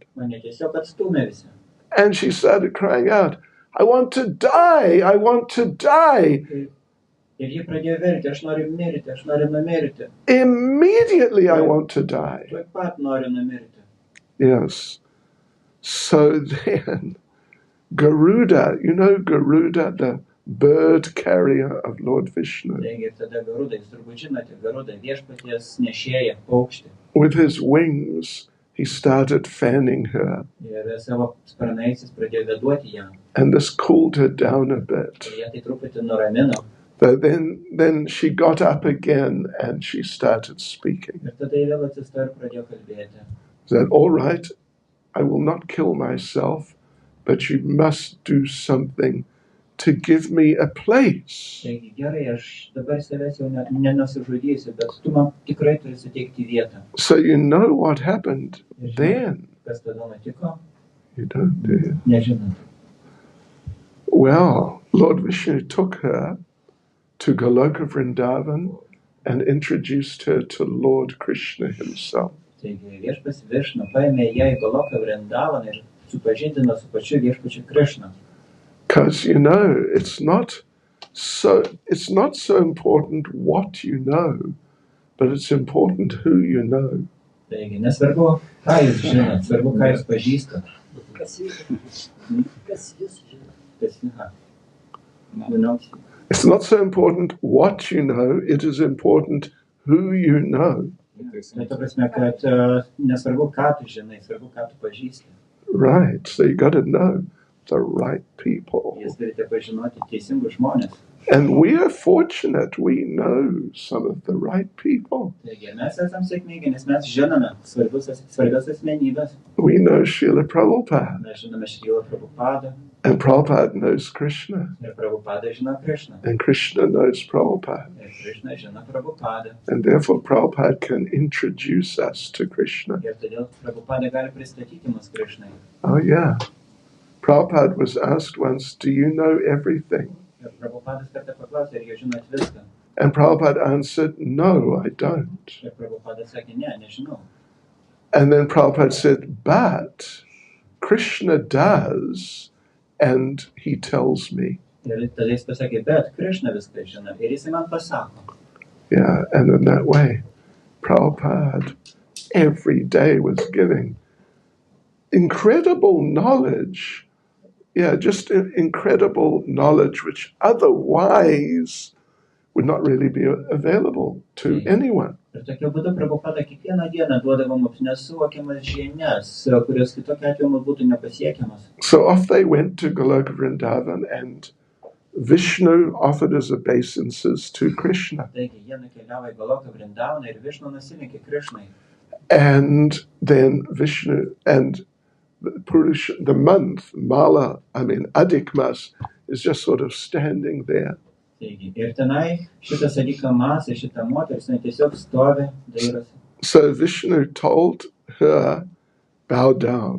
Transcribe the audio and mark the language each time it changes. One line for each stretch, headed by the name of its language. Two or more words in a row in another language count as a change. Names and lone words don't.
Lithuanian: Mane tiesiog atstumė visi.
English: And she started crying out, I want to die, I want to die.
Lithuanian: Ir ji pradėjo verkti, aš noriu mirti, aš noriu numirti.
English: Immediately I want to die.
Lithuanian: Tuoj pat noriu numirti.
English: Yes. So then, Garuda, you know Garuda, the bird carrier of Lord Vishnu,
Lithuanian: Taigi tada Garuda, jūs turbūt žinote, Garuda viešpaties nešėja paukštį.
English: with his wings, he started fanning her.
Lithuanian: Ir savo sparnais jis pradėjo veduoti ją.
English: And this cooled her down a bit.
Lithuanian: Ir ją tai truputį nuramino.
English: But then she got up again and she started speaking.
Lithuanian: Ir tada ji vėl atsistojo ir pradėjo kalbėti.
English: Said, all right, I will not kill myself, but you must do something to give me a place.
Lithuanian: Taigi gerai, aš dabar savęs jau nenusižudysiu, bet tu man tikrai turi suteikti vietą.
English: So you know what happened then?
Lithuanian: Kas tada nutiko?
English: You don't, do you?
Lithuanian: Nežinot.
English: Well, Lord Vishnu took her to Goloka Vrindavan and introduced her to Lord Krishna himself.
Lithuanian: Taigi viešpats Višnu paėmė ją į Goloką Vrindavaną ir supažindino su pačiu viešpačiu Krishna.
English: Because, you know, it's not so important what you know, but it's important who you know.
Lithuanian: Taigi nesvarbu, ką jūs žinot, svarbu, ką jūs pažįstat. Kas jūs žinot?
English: It's not so important what you know, it is important who you know.
Lithuanian: Tai ta prasme, kad nesvarbu, ką tu žinai, svarbu, ką tu pažįsti.
English: Right, so you got to know the right people.
Lithuanian: Jūs turite pažinoti teisingus žmonės.
English: And we are fortunate, we know some of the right people.
Lithuanian: Taigi mes esam sėkmingi, nes mes žinome svarbias asmenybės.
English: We know Srila Prabhupada,
Lithuanian: Mes žinome Šrila Prabhupadą
English: and Prabhupada knows Krishna,
Lithuanian: ir Prabhupada žino Krishną.
English: and Krishna knows Prabhupada.
Lithuanian: Ir Krishna žino Prabhupadą.
English: And therefore Prabhupada can introduce us to Krishna.
Lithuanian: Ir todėl Prabhupada gali pristatyti mus Krishnai.
English: Oh yeah. Prabhupada was asked once, do you know everything?
Lithuanian: Ir Prabhupadas kartą paklausė, ar jūs žinot viską.
English: And Prabhupada answered, no, I don't.
Lithuanian: Ir Prabhupadas sakė, ne, nežinau.
English: And then Prabhupada said, but Krishna does, and he tells me.
Lithuanian: Ir tada jis pasakė, bet Krishna viską žino. Ir jis man pasako.
English: Yeah, and in that way, Prabhupada every day was giving incredible knowledge. Yeah, just incredible knowledge which otherwise would not really be available to anyone.
Lithuanian: Ir tokiu būdu Prabhupada kiekvieną dieną duodavo mums nesuvokiamas žinias, kurios kitokiu atveju mums būtų nepasiekiamas.
English: So off they went to Goloka Vrindavan, and Vishnu offered his obeisances to Krishna.
Lithuanian: Taigi jie nukeliavo į Goloką Vrindavaną ir Višnu nusilenkė Krishnai.
English: And then Vishnu and the month, Adhik Mas, is just sort of standing there.
Lithuanian: Taigi, ir tenai šitas Adhikamas, šita moteris, jinai tiesiog stovi, dairosi.
English: So Vishnu told her, bow down.